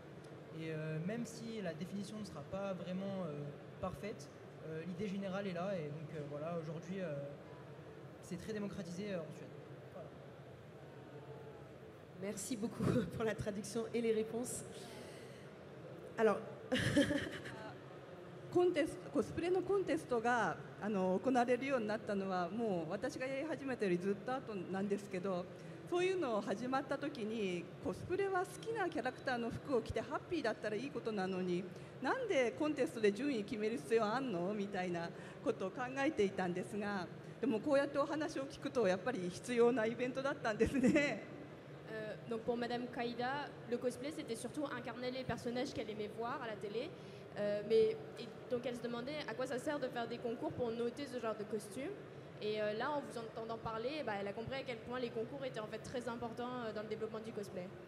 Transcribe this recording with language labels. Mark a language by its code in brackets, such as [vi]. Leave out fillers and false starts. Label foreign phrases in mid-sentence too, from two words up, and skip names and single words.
[fr] Et même si la définition ne sera pas vraiment parfaite, l'idée générale est là, et donc voilà, aujourd'hui c'est très démocratisé en Suède. Voilà. merci beaucoup pour la traduction et les réponses. Alors, [ja] コスプレのコンテストが行われるようになったのはもう私がやり始めたよりずっと後なんですけど、そういうのを始まった時にコスプレは好きなキャラクターの服を着てハッピーだったらいいことなのに、なんでコンテストで順位決める必要あんのみたいなことを考えていたんですが、でもこうやってお話を聞くとやっぱり必要なイベントだったんですね。 [fr] Donc pour Madame Kaïda, le cosplay c'était surtout incarner les personnages qu'elle aimait voir à la télé. Donc elle se demandait à quoi ça sert de faire des concours pour noter ce genre de costume. Et là, en vous entendant parler, elle a compris à quel point les concours étaient en fait très importants dans le développement du cosplay.